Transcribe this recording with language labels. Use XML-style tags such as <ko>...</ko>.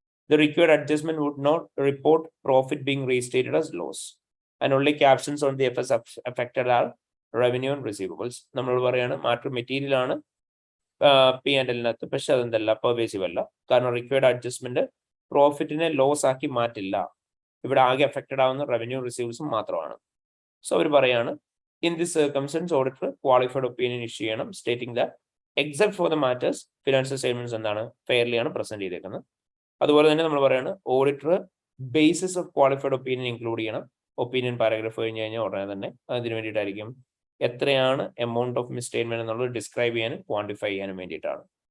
<en>The required adjustment would not report profit being restated as loss, and only captions on the FS affected are revenue and receivables.</en> <ml>നമ്മൾ പറയാണ് matter material ആണ് P&L-നകത്ത്, പക്ഷെ അതെന്തല്ല pervasive അല്ല. കാരണം required adjustment പ്രോഫിറ്റിനെ loss ആക്കി മാറ്റില്ല. ഇവിടെ ആകെ അഫക്റ്റഡ് ആവുന്ന റവന്യൂ റിസീവ്സും മാത്രമാണ്. സോ അവർ പറയാണ്</ml> <en>in this circumstance auditor qualified opinion issue</en> <ml>ചെയ്യണം,</ml> <en>stating that except for the matters financial statements</en> <ml>എന്താണ് ഫെയർലി ആണ് പ്രസന്റ് ചെയ്തേക്കുന്നത്. അതുപോലെ തന്നെ നമ്മൾ പറയാണ് auditor basis of qualified opinion include ചെയ്യണം. ഒപ്പീനിയൻ പാരഗ്രാഫ് കഴിഞ്ഞ് കഴിഞ്ഞാൽ ഉടനെ തന്നെ അതിന് വേണ്ടിയിട്ടായിരിക്കും എത്രയാണ് എമൗണ്ട് ഓഫ് മിസ്സ്റ്റേറ്റ്മെന്റ് എന്നുള്ളത് ഡിസ്ക്രൈബ് ചെയ്യാനും ക്വാണ്ടിഫൈ ചെയ്യാനും വേണ്ടിയിട്ടാണ്.</ml>